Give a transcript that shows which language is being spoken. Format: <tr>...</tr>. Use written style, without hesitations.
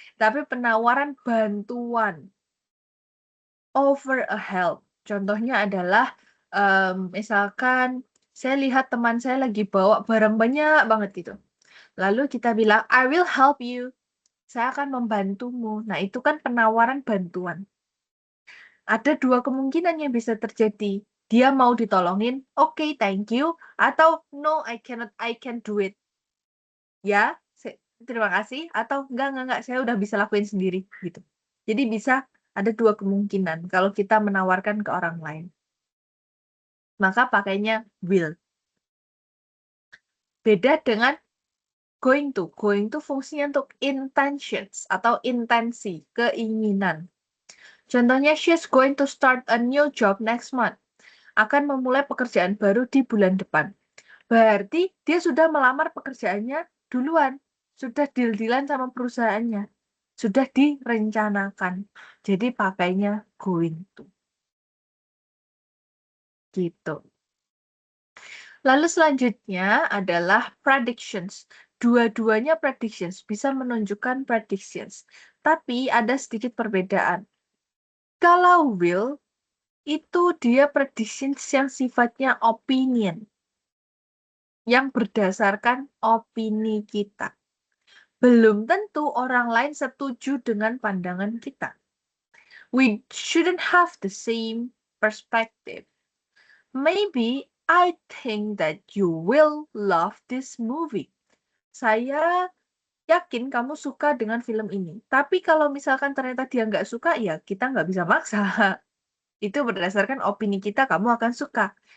<id>Tapi penawaran bantuan,</id> <en>offer a help.</en> <id>Contohnya adalah, misalkan saya lihat teman saya lagi bawa barang banyak banget gitu. Lalu kita bilang,</id> <en>"I will help you."</en> <id>Saya akan membantumu. Nah, itu kan penawaran bantuan. Ada 2 kemungkinan yang bisa terjadi. Dia mau ditolongin,</id> <en>"Oke, thank you," atau, "No, I cannot, I can do it."</en> <id>Ya, terima kasih, atau, enggak, saya udah bisa lakuin sendiri," gitu. Jadi bisa ada 2 kemungkinan kalau kita menawarkan ke orang lain. Maka pakainya will. Beda dengan going to. Going to fungsinya untuk intentions atau intensi, keinginan.</id> <en>Contohnya, she's going to start a new job next month.</en> <id>Akan memulai pekerjaan baru di bulan depan. Berarti dia sudah melamar pekerjaannya duluan. Sudah deal-dealan sama perusahaannya. Sudah direncanakan. Jadi pakainya going to. Gitu. Lalu selanjutnya adalah predictions. Dua-duanya predictions, bisa menunjukkan predictions. Tapi ada sedikit perbedaan. Kalau will, itu dia predictions yang sifatnya opinion. Yang berdasarkan opini kita. Belum tentu orang lain setuju dengan pandangan kita.</id> <en>We shouldn't have the same perspective. Maybe I think that you will love this movie.</en> <id>Saya yakin kamu suka dengan film ini. Tapi kalau misalkan ternyata dia nggak suka, ya kita nggak bisa maksa. Itu berdasarkan opini kita, kamu akan suka.</id>